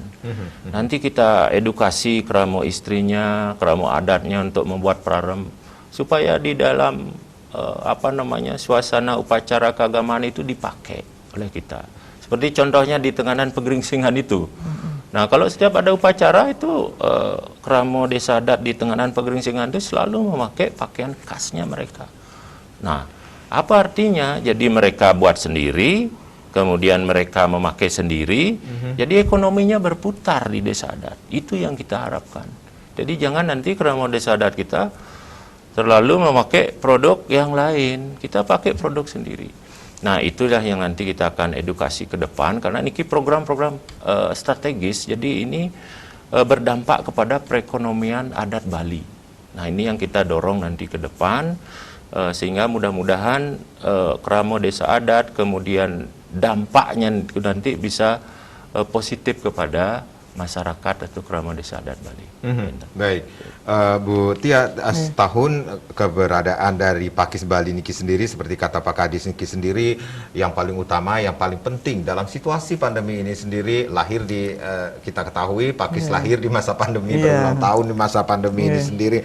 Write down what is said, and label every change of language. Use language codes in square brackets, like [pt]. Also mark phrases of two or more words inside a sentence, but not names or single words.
[id] Nanti kita edukasi keramo istrinya, keramo adatnya untuk membuat prarem supaya di dalam suasana upacara keagamaan itu dipakai oleh kita. Seperti contohnya di Tenganan Pegeringsingan itu. Nah, kalau setiap ada upacara itu keramo desa adat di Tenganan Pegeringsingan itu selalu memakai pakaian khasnya mereka. Nah, apa artinya? Jadi mereka buat sendiri, kemudian mereka memakai sendiri, jadi ekonominya berputar di desa adat. Itu yang kita harapkan. Jadi jangan nanti keramo desa adat kita terlalu memakai produk yang lain, kita pakai produk sendiri. Nah, itulah yang nanti kita akan edukasi ke depan, karena ini program-program strategis, jadi ini berdampak kepada perekonomian adat Bali. Nah, ini yang kita dorong nanti ke depan, sehingga mudah-mudahan keramo desa adat kemudian dampaknya nanti bisa positif kepada masyarakat atau keramo desa adat Bali. Baik, Bu Tia, setahun keberadaan dari Pakis Bali niki sendiri, seperti kata Pak Kadis niki sendiri, yang paling utama, yang paling penting dalam situasi pandemi ini sendiri, lahir di kita ketahui Pakis lahir di masa pandemi, berulang tahun di masa pandemi ini sendiri.